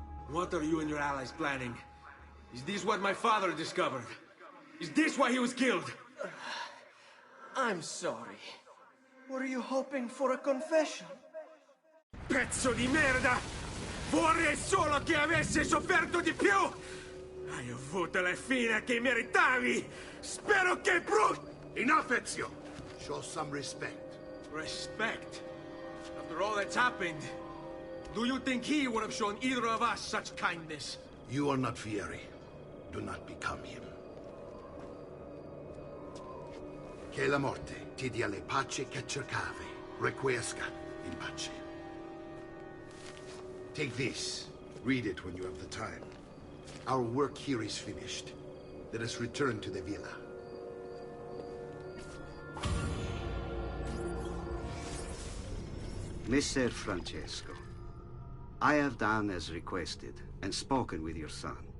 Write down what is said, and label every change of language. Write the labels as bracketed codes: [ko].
[en] What are you and your allies planning? Is this what my father discovered? Is this why he was killed? I'm sorry. Were you hoping for a confession? [it] Pezzo di merda! Vorrei solo che avessi sofferto di più! Hai avuto la fine che meritavi! Spero che [en] Enough, Ezio! Show some respect. Respect? After all that's happened, do you think he would have shown either of us such kindness? You are not Fieri. Do not become him. [it] Che la morte ti dia le pace che cercavi. [la] Requiesca in pace. [en] Take this. Read it when you have the time. Our work here is finished. Let us return to the villa. Messer Francesco, I have done as requested and spoken with your son.